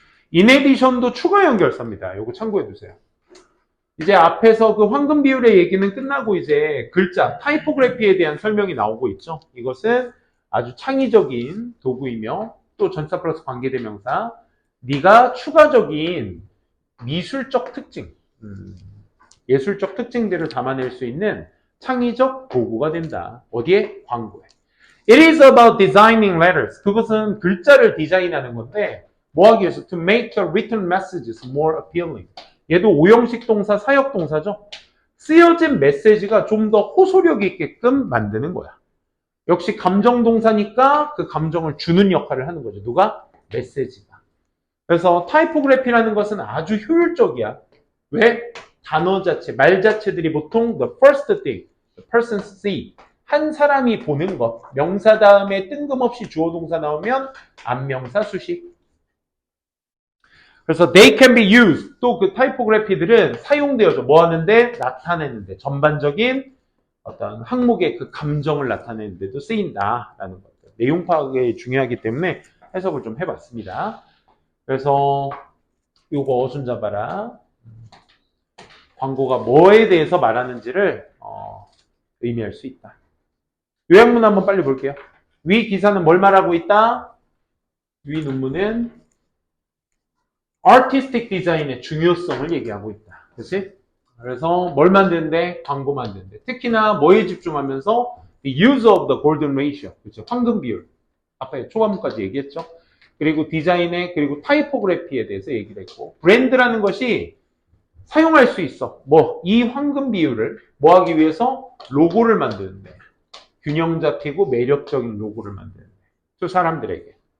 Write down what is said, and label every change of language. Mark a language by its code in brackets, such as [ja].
[ko] 인에디션도 추가 연결사입니다. 요거 참고해 두세요. 이제 앞에서 그 황금 비율의 얘기는 끝나고 이제 글자, 타이포그래피에 대한 설명이 나오고 있죠. 이것은 아주 창의적인 도구이며 또 전사 플러스 관계대명사, 네가 추가적인 미술적 특징, 예술적 특징들을 담아낼 수 있는 창의적 도구가 된다. 어디에? 광고에. [en] It is about designing letters. [ko] 그것은 글자를 디자인하는 건데 뭐 하기 위해서? [en] To make the written messages more appealing. [ko] 얘도 오형식 동사, 사역 동사죠. 쓰여진 메시지가 좀 더 호소력 있게끔 만드는 거야. 역시 감정 동사니까 그 감정을 주는 역할을 하는 거죠. 누가? 메시지가. 그래서 타이포그래피라는 것은 아주 효율적이야. 왜? 단어 자체, 말 자체들이 보통 [en] the first thing, the person see. [ko] 한 사람이 보는 것. 명사 다음에 뜬금없이 주어 동사 나오면 안명사 수식. [en] 그래서 they can be used. [ko] 또 그 타이포그래피들은 사용되어져. 뭐 하는데? 나타내는데. 전반적인 어떤 항목의 그 감정을 나타내는 데도 쓰인다라는 거죠. 내용 파악이 중요하기 때문에 해석을 좀 해봤습니다. 그래서 요거 어순 잡아라. 광고가 뭐에 대해서 말하는지를 의미할 수 있다. 요약문 한번 빨리 볼게요. 위 기사는 뭘 말하고 있다? 위 논문은 artistic 디자인의 중요성을 얘기하고 있다. 그렇지? 그래서 뭘 만드는데? 광고 만드는데. 특히나 뭐에 집중하면서 [en] the use of the golden ratio. [ko] 그렇죠? 황금 비율. 아까 초반부까지 얘기했죠. 그리고 디자인에 그리고 타이포그래피에 대해서 얘기를 했고 브랜드라는 것이 사용할 수 있어. 이 황금 비율을 뭐 하기 위해서? 로고를 만드는데. 균형 잡히고 매력적인 로고를 만드는데. 또 사람들에게.